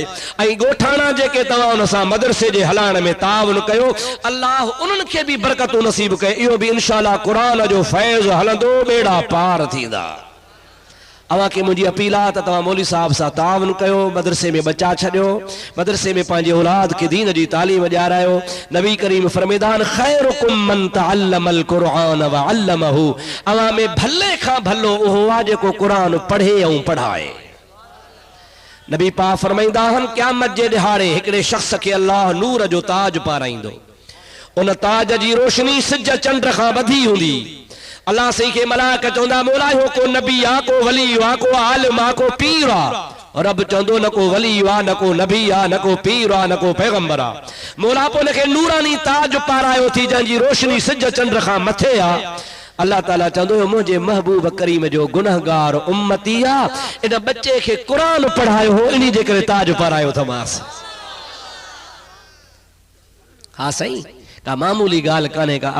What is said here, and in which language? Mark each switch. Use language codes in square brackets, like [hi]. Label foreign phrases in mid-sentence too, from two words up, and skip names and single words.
[sd] ऐं ॻोठाणा जेके तव्हां हुन सां मदरसे जे हलाइण में ताउन कयो, अल्लाह उन्हनि खे बि बरकतूं नसीब कए। इहो बि इंशाअल्लाह क़ुरान जो फैज़ हलंदो, बेड़ा पार थींदा। अवां खे मुंहिंजी अपील आहे त तव्हां मौलवी साहब सां ताउन कयो, मदरसे में बचा छॾियो, मदरसे में पंहिंजे औलाद खे दीन जी तालीम ॾियारायो। नबी करीम फरमेदान [ar] خيركم من تعلم القرآن و علمه. [sd] अवां में भले खां भलो उहो आहे जेको क़ुरान पढ़े ऐं पढ़ाए। नबी पाक फरमाईंदा आहिनि क़यामत जे ॾिहाड़े हिकिड़े शख़्स खे अल्लाह नूर जो ताज पाराईंदो। उन ताज जी रोशनी सिज चंड खां वधी हूंदी। अल्लाह सही के मलाइक चवंदा मौला हो को नबी आ, को वली आ, को आलिम आ, को पीर आ। रब चवंदो न को वली आ, न को नबी आ, न को पीर आ, न को पैगंबर आ। मौला पो उनखे नूरानी ताज पारायो थी जंहिंजी रोशनी सिज चंड खां मथे आ। अल्लाह ताला चवंदो मुंहिंजे महबूब करीम जो गुनहगार उम्मती आ, इन बच्चे खे क़ुरान पढ़ायो हो, इन्ही जे करे ताज पारायो थमास। हाँ सही, का मामूली ॻाल्हि कान्हे का।